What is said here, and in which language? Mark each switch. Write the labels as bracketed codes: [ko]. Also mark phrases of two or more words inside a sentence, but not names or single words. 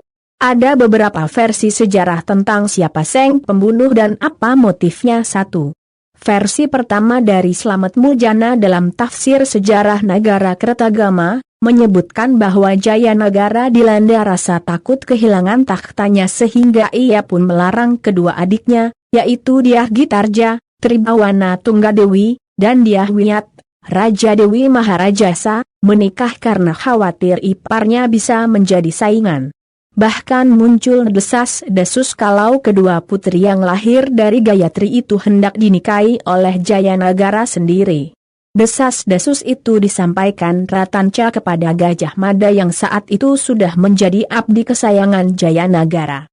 [id] Ada beberapa versi sejarah tentang siapa Seng pembunuh dan apa motifnya. Satu. Versi pertama dari Slamet Mujana dalam tafsir sejarah Nagara Kertagama, menyebutkan bahwa Jayanagara dilanda rasa takut kehilangan tahtanya sehingga ia pun melarang kedua adiknya, yaitu Dyah Gitarja, Tribawana Tunggadewi, dan Dyah Wiyat, Raja Dewi Maharajasa, menikah karena khawatir iparnya bisa menjadi saingan. Bahkan muncul desas-desus kalau kedua putri yang lahir dari Gayatri itu hendak dinikahi oleh Jayanagara sendiri. Desas-desus itu disampaikan Ratanca kepada Gajah Mada yang saat itu sudah menjadi abdi kesayangan Jayanagara.